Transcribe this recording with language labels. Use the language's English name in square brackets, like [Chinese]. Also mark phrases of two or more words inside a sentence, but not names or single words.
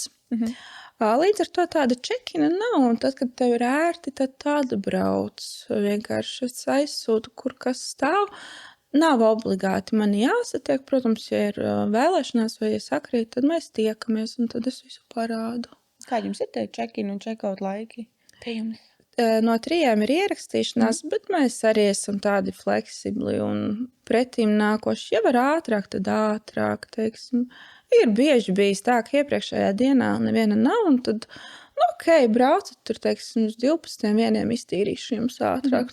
[Latvian] Līdz ar to tāda čekina nav, un tad, kad tev ir ērti, tad tāda brauc. Vienkārši es aizsūtu, kur kas stāv. Nav obligāti man jāsatiek, protams, ja ir vēlēšanās vai ja sakrīt, tad mēs tiekamies, un tad es visu parādu. Kā jums ir tie check-in un check-out laiki? No 3 ir ierakstīšanās, bet mēs arī esam tādi fleksibli un pretīm nākoši. Ja var ātrāk, tad ātrāk, teiksim. Ir bieži bijis tā, ka iepriekšējā dienā neviena nav, un tad, braucat tur, teiksim, uz 12 vieniem iztīrīšu jums ātrāk.